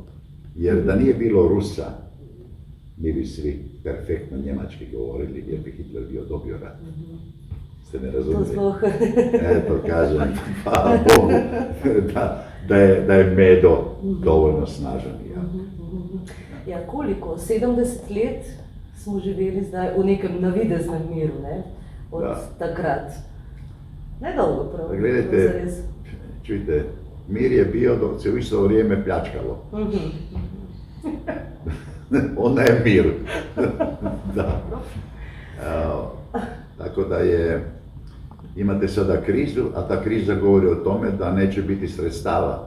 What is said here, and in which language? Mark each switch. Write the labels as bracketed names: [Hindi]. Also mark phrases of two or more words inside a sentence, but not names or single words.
[Croatian] Jer da nije bilo Rusa, mi bi svi perfektno njemački govorili jer bi Hitler bio dobio rat. Ste ne razumijeli? Eto, kažem, hvala Bogu da je Medo dovoljno snažan. Ja, koliko? [Slovenian] 70 let smo živeli zdaj v nekem navideznem miru, ne? Od takrat. Nedolgo prav. [Croatian] Gledajte, čujte, mir je bio dok se u isto vrijeme pljačkalo. Onda je mir. Da. Tako da imate sada krizu, a ta kriza govori o tome da neće biti sredstava.